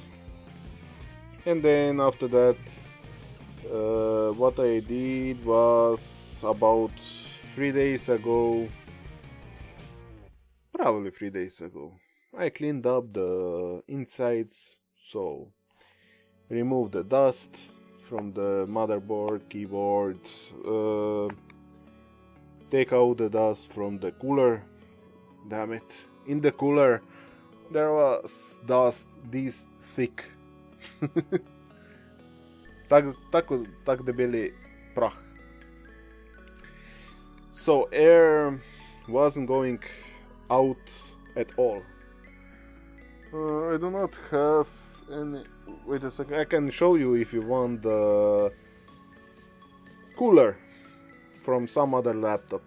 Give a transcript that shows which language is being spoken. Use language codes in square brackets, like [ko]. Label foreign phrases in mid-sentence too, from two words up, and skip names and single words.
[en] And then after that, what I did was about 3 days ago, probably 3 days ago, I cleaned up the insides, so remove the dust from the motherboard, keyboard, take out the dust from the cooler. Damn it, in the cooler there was dust this thick. [sl] Tak debeli prah. [en] So air wasn't going out at all. I do not have any. Wait a second, I can show you if you want the cooler from some other laptop.